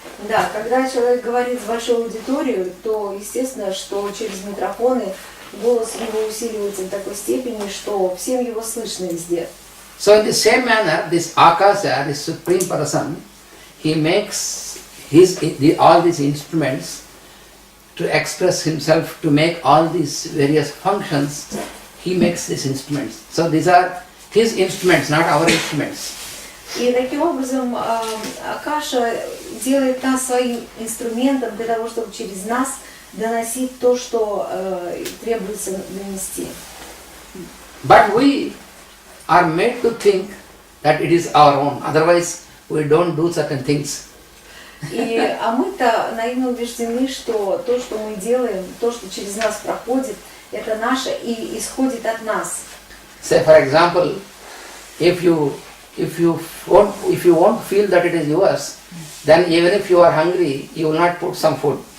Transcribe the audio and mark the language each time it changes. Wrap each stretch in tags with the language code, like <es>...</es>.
<ru>Да, когда человек говорит в большую аудиторию, то естественно, что через микрофоны голос его усиливается до такой степени, что всем его слышно везде.</ru> <en>So in the same manner, this Akasha, this Supreme Person, he makes all these instruments to express himself, to make all these various functions. He makes these instruments. So these are his instruments, not our instruments.</en> <ru>И таким образом Акаша делает нас своим инструментом для того, чтобы через нас доносить то, что требуется донести.</ru> <en>But we are made to think that it is our own. Otherwise, we don't do certain things.</en> <ru>А мы-то наивно убеждены, что то, что мы делаем, то, что через нас проходит, это наше и исходит от нас.</ru> <en>Say, for example, if you won't feel that it is yours, then even if you are hungry, you will not put some food.</en>